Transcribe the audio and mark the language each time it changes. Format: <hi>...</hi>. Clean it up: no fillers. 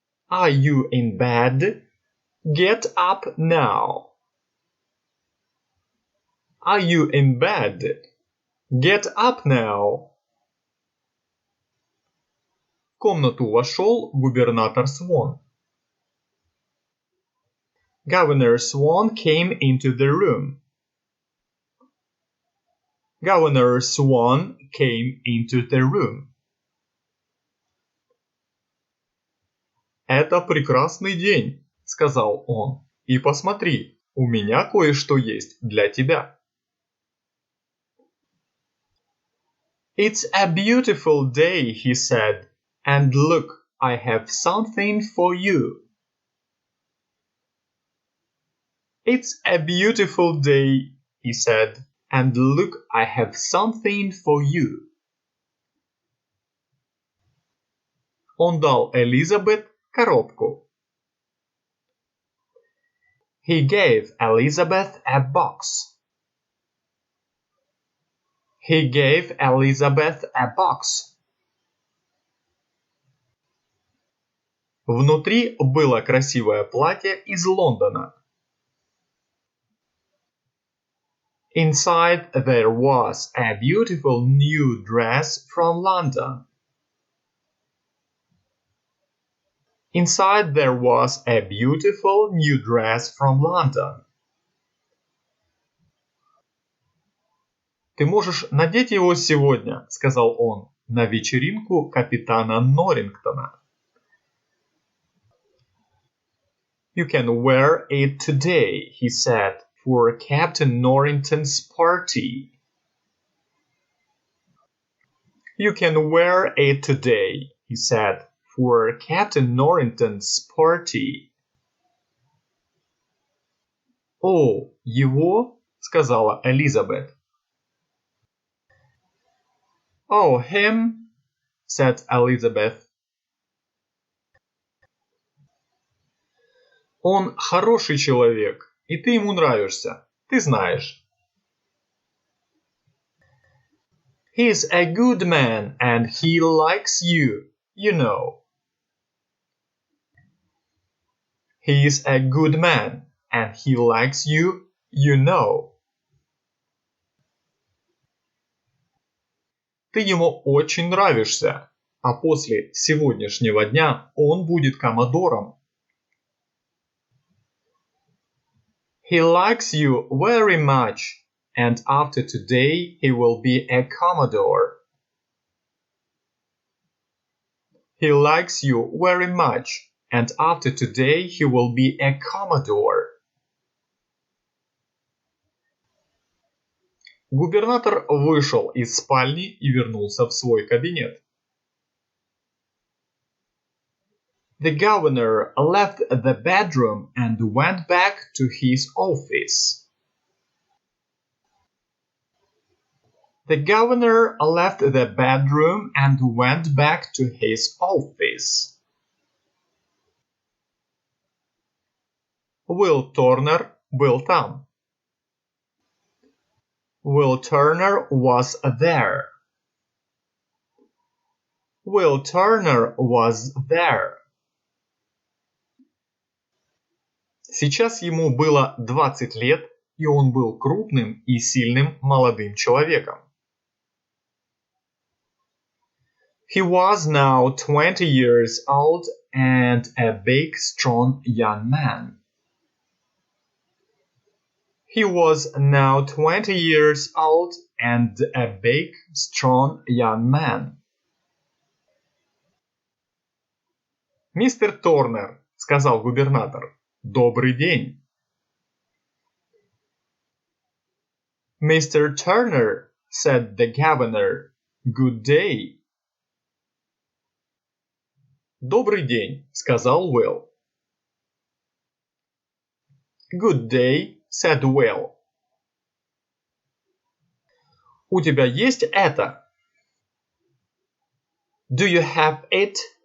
<en>Are you in bed? Get up now. Are you in bed? Get up now.</en> <ru>В комнату вошел губернатор Свон.</ru> <en>Governor Swan came into the room. Governor Swan came into the room.</en> <ru>«Это прекрасный день», — сказал он. «И посмотри, у меня кое-что есть для тебя».</ru> <en>It's a beautiful day, he said, and look, I have something for you. It's a beautiful day, he said, and look, I have something for you.</en> <ru>Он дал Элизабет коробку.</ru> <en>He gave Elizabeth a box. He gave Elizabeth a box.</en> <ru>Внутри было красивое платье из Лондона.</ru> <en>Inside there was a beautiful new dress from London. Inside there was a beautiful new dress from London.</en> <ru>«Ты можешь надеть его сегодня», — сказал он, — «на вечеринку капитана Норрингтона».</ru> <en>You can wear it today, he said, for Captain Norrington's party. You can wear it today, he said, for Captain Norrington's party.</en> <ru>«О, его?» — сказала Элизабет.</ru> <en>«Oh, him?» said Elizabeth.</en> <ru>Он хороший человек, и ты ему нравишься, ты знаешь.</ru> <en>He's a good man, and he likes you, you know. He's a good man, and he likes you, you know.</en> <ru>Ты ему очень нравишься, а после сегодняшнего дня он будет коммодором.</ru> <en>He likes you very much, and after today he will be a commodore. He likes you very much, and after today he will be a commodore.</en> <ru>Губернатор вышел из спальни и вернулся в свой кабинет.</ru> <en>The governor left the bedroom and went back to his office. The governor left the bedroom and went back to his office.</en> <ru>Will Turner был там.</ru> <en>Will Turner was there. Will Turner was there.</en> <ru>Сейчас ему было 20 лет, и он был крупным и сильным молодым человеком.</ru> <en>He was now 20 years old and a big, strong young man. He was now 20 years old and a big, strong young man.</en> <ru>«Мистер Торнер», — сказал губернатор, — «добрый день».</ru> <en>Mr. Turner, said the governor, good day.</en> <ru>«Добрый день», — сказал Уилл.</ru> <en>Good day, said Will.</en> <ru>«У тебя есть это?»</ru> <en>Do you have it?</en>